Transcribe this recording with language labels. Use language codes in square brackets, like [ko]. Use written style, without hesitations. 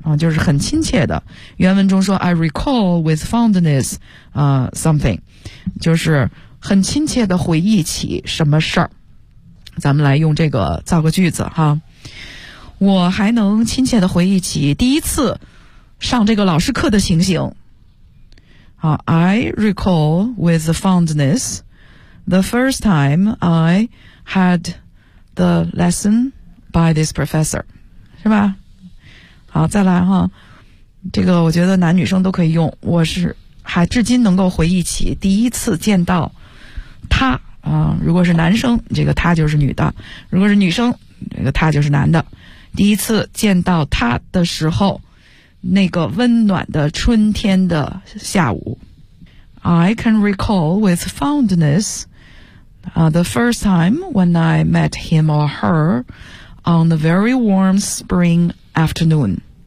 [zh] 就是很亲切的，原文中说 [en] I recall with fondness something， [zh] 就是很亲切的回忆起什么事儿。咱们来用这个造个句子哈，我还能亲切的回忆起第一次上这个老师课的情形。 [en] 好， I recall with fondness the first time I had the lesson by this professor， [zh] 是吧？好，再来哈，这个我觉得男女生都可以用。我是还至今能够回忆起第一次见到他啊、如果是男生，这个他就是女的；如果是女生，这个他就是男的。第一次见到他的时候，那个温暖的春天的下午 [en] ，I can recall with fondness、the first time when I met him or her on a very warm spring afternoon。